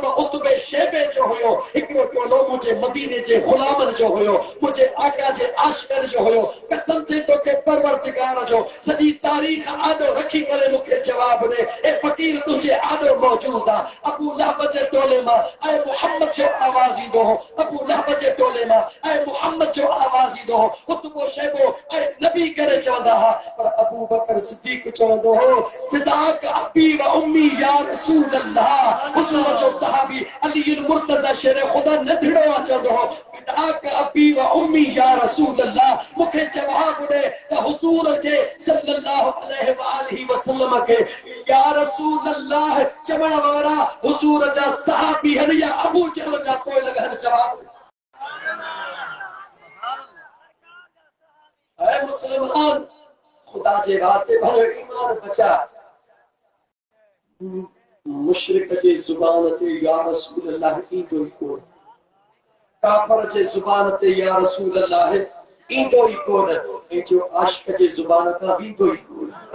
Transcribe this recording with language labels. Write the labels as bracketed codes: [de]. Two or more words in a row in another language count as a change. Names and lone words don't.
[sd] उतबे शेबे जो हुयो हिकिड़ो टोलो मुंहिंजे मदीने जे गुलामनि जो हुयो मुंहिंजे आका जे आशिक़नि जो हुयो कसम ते तोखे परवरदिगार जो सॼी तारीख़ आदो रखी करे मूंखे जवाब ॾे ए फ़क़ीर तुंहिंजे आदो मौजूद आहे अबू लहब जे टोले मां ऐं मुहम्मद जो आवाज़ ईंदो हो अबू लहब जे टोले मां ऐं मुहम्मद जो आवाज़ ईंदो हो उतबो शेबो ऐं नबी करे चवंदा हुआ पर अबू बकर सिद्दीक़ चवंदो हो [ar] فداك أبي وأمي يا رسول الله [sd] हुज़ूर जो सहाबी अली मुर्तज़ा शेर ख़ुदा नंढड़ो आहे चवंदो हो [ar] فداك أبي وأمي يا رسول الله [sd] मूंखे जवाब ॾे त हुज़ूर खे [ar] صلى الله عليه وآله وسلم [sd] खे [ar] يا رسول الله [sd] चवण वारा हुज़ूर जा सहाबी आहिनि या अबू जहल जा पोइ लॻनि जवाब ऐ मुस्लमान खुदा जे वास्ते भलो ईमान बचा मुशरिक जे ज़ुबान ते [ar] يا رسول الله [sd] ईंदो ई कोन काफ़िर जे ज़ुबान ते [ar] يا رسول الله [sd] ईंदो ई कोन ऐं जो आशिक़ जे ज़ुबान तां वींदो ई कोन